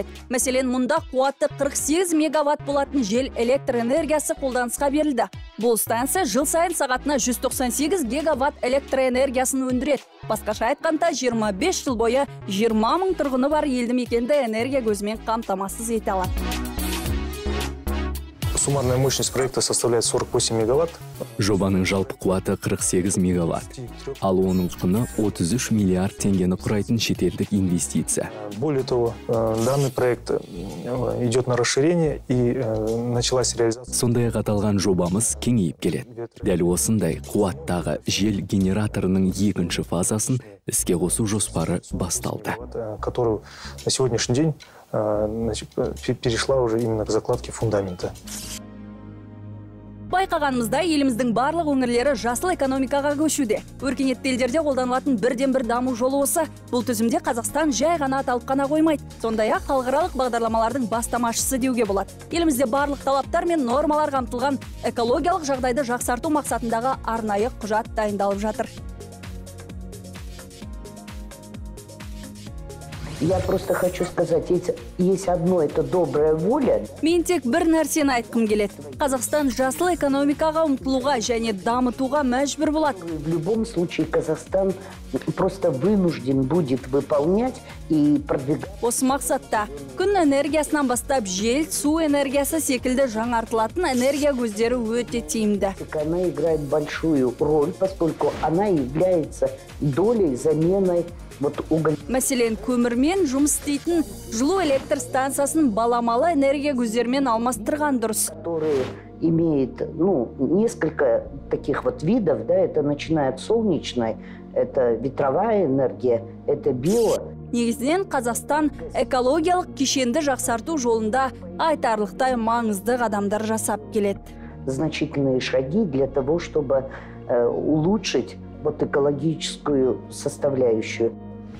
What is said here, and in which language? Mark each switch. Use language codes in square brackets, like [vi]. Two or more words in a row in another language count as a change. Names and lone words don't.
[kk] Мәселен, мұнда қуаты 48 мегаватт болатын жел электр энергиясы қолданысқа берілді. Бұл станция жыл сайын сағатына 198 гигаватт электр энергиясын өндіреді. Басқаша айтқанда 25 жыл бойы 20 мың тұрғыны бар елді мекенді энергия көзімен қамтамасыз ете алады. [ru] Суммарная мощность проекта составляет 48 мегаватт. [kk] Жобаның жалпы қуаты 48 мегаватт. Ал оның құны 33 миллиард теңгені құрайтын шетелдік инвестиция. [ru] Более того, данный проект идет на расширение и началась реализация. [kk] Сондай-ақ аталған жобамыз кеңейіп келеді. Дәл осындай қуаттағы жел генераторының 2 фазасын іске қосу жоспары басталды. [ru] Которую на сегодняшний день перешла уже именно к закладке фундамента. [kk] Байқағанымызда еліміздің барлық өңірлері жасыл экономикаға көшуде. Өркениетті елдерде қолданылатын бірден-бір даму жолы осы. Бұл тізімде Қазақстан жай ғана аталып қана қоймайды. Сондай-ақ халықаралық бағдарламалардың бастамашысы деуге болады. Елімізде барлық талаптар мен нормалар қамтылған экологиялық жағдайды жақсарту мақсатындағы арнайы құжат дайындалып жатыр. [ru] Я просто хочу сказать, есть одно, это добрая воля. [kk] Мен тек бір нәрсені айтқым келеді. Қазақстан жасыл экономикаға ұмтылуға және дамытуға мәжбүр болады. [ru] В любом случае Казахстан просто вынужден будет выполнять и продвигать. [kk] Осы мақсатта күн энергиясынан бастап жел, су энергиясы секілді жаңартылатын энергия көздері өте тиімді. [ru] Она играет большую роль, поскольку она является долей заменой [kk] Мәселен, көмірмен жұмыс істейтін жылу электр станциясын баламалы энергия көздерімен алмастырған дұрыс. [ru] Который имеет, несколько таких видов, да, это начиная от солнечной, это ветровая энергия, это био. [kk] Негізінен Қазақстан экологиялық кешенді жақсарту жолында айтарлықтай маңызды қадамдар жасап келеді. [ru] Значительные шаги для того, чтобы улучшить экологическую составляющую.